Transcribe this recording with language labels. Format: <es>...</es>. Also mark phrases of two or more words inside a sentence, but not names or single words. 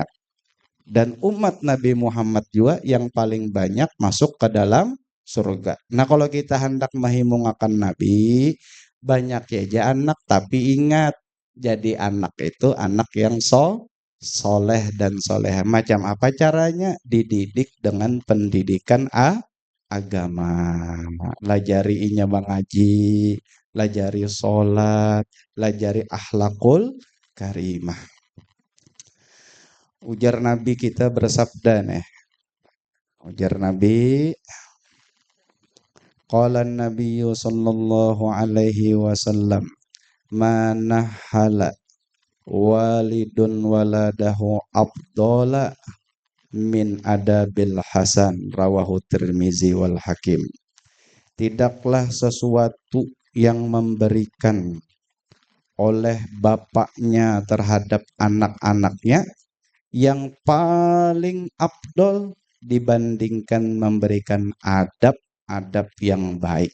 <id>Dan umat Nabi Muhammad juga yang paling banyak masuk ke dalam surga.</id> <bjn>Nah, kalau kita hendak menghimungkan Nabi, banyak ya anak, tapi ingat, jadi anak itu anak yang soleh dan soleh.</bjn> <id>Macam apa caranya? Dididik dengan pendidikan agama.</id> <bjn>Lajari inya mengaji, lajari sholat, lajari akhlakul karimah. Ujar Nabi kita bersabda nih. Ujar Nabi,</bjn> <ar>قال النبي صلى الله عليه وسلم ما نحل والد ولده أفضل من أدب حسن." رواه الترمذي والحاكم.</ar> <id>Tidaklah sesuatu yang memberikan oleh bapaknya terhadap anak-anaknya yang paling afdol dibandingkan memberikan adab-adab yang baik.</id>